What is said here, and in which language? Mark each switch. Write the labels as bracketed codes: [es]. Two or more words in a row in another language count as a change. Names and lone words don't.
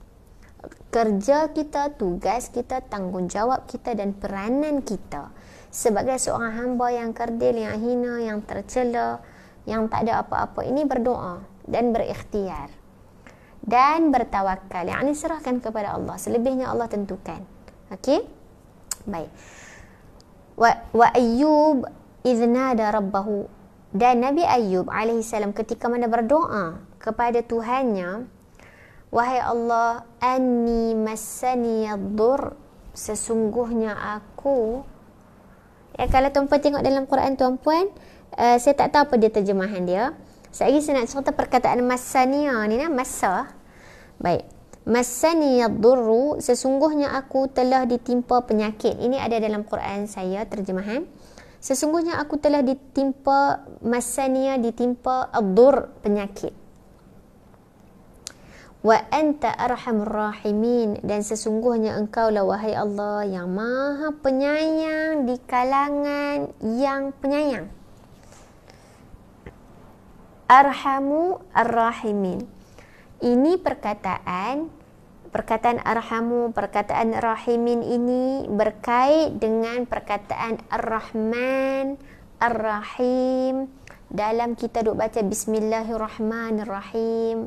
[ms] Kerja kita, tugas kita, tanggungjawab kita dan peranan kita sebagai seorang hamba yang kerdil, yang hina, yang tercela, yang tak ada apa-apa, ini berdoa dan berikhtiar dan bertawakal, yakni serahkan kepada Allah. Selebihnya Allah tentukan. Okey? Baik. [ar] وأيوب إذ نادى ربه, [ms] dan Nabi Ayyub [ar] عليه السلام [ms] ketika mana berdoa kepada Tuhannya, wahai Allah, [ar] أني مسني الضر, [ms] sesungguhnya aku. Ya, kalau tuan-puan tengok dalam Quran tuan-puan, saya tak tahu apa dia terjemahan dia. Saya nak cerita perkataan massaniya ni, massa. Baik. [ar] مسني الضر, [ms] sesungguhnya aku telah ditimpa penyakit. Ini ada dalam Quran saya terjemahan. Sesungguhnya aku telah ditimpa, massaniya ditimpa ad-dur, penyakit. [ar] وأنت أرحم الراحمين, [ms] dan sesungguhnya engkaulah wahai Allah yang maha penyayang di kalangan yang penyayang. [ar] أرحم الراحمين. [ms] Ini perkataan arhamu, perkataan rahimin ini berkait dengan perkataan [ar] الرحمن، الرحيم [ms] dalam kita duk baca bismillahirrahmanirrahim.